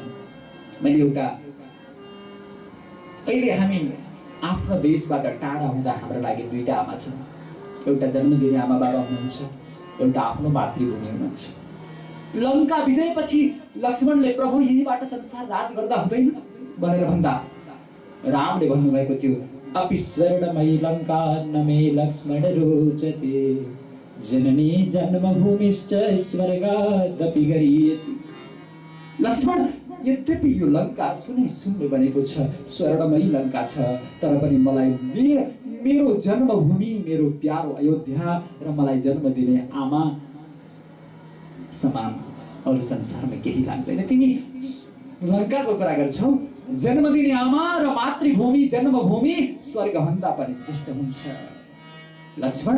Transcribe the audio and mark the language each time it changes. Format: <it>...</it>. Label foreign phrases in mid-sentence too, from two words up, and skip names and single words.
<ne>मैले एउटा अहिले हामी आफ्नो देशबाट टाढा हुँदा हाम्रो लागि दुईटा आमा छन्। एउटा जन्म दिने आमा बाबा हुनुहुन्छ, एउटा आफ्नो मातृभूमि हुनुहुन्छ। लङ्का विजयपछि लक्ष्मणले प्रभु यहीबाट संसार राज गर्दा हुँदैन भनेर भन्दा रामले भन्नुभएको थियो,</ne> <sa>अपि स्वर्णमयी लङ्का न मे लक्ष्मण रोचते, जननी जन्मभूमिश्च स्वर्गादपि गरीयसी।</sa> <ne>लक्ष्मण, यद्यपि यो लङ्का सुनै सुन्नु बनेको छ, स्वर्णमयी लङ्का छ, तर पनि मलाई मेरो जन्मभूमि, मेरो प्यारो अयोध्या र मलाई जन्म दिने आमा समान अरू संसारमा केही लाग्दैन। तिमी लङ्काको कुरा गर्छौ, जन्म दिने आमा र मातृभूमि, जन्मभूमि स्वर्गभन्दा पनि श्रेष्ठ हुन्छ लक्ष्मण।</ne>